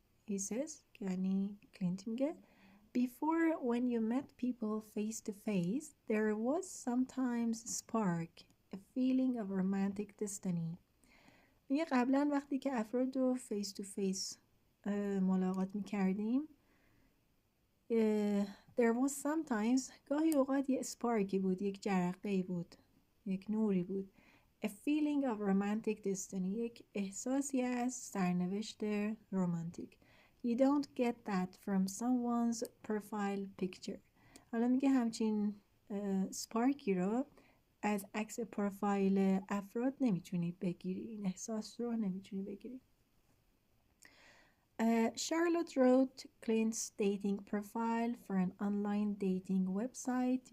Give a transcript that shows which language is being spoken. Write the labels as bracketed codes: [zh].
[en] He says [fa] که یعنی کلینت میگه [en] Before when you met people face to face there was sometimes spark, a feeling of romantic destiny. [fa] میگه قبلا وقتی که افراد رو فیس تو فیس ملاقات میکردیم [en] there was sometimes [fa] گاهی اوقات یه سپارکی بود، یک جرقه‌ای بود، یک نوری بود. [en] A feeling of romantic destiny [fa] یک احساسی از سرنوشت رومانتیک. [en] You don't get that from someone's profile picture. [fa] حالا میگه همچین سپارکی رو از عکس پروفایل افراد نمیتونی بگیری، این احساس رو نمیتونی بگیری. [en] Charlotte wrote Clint's dating profile for an online dating website.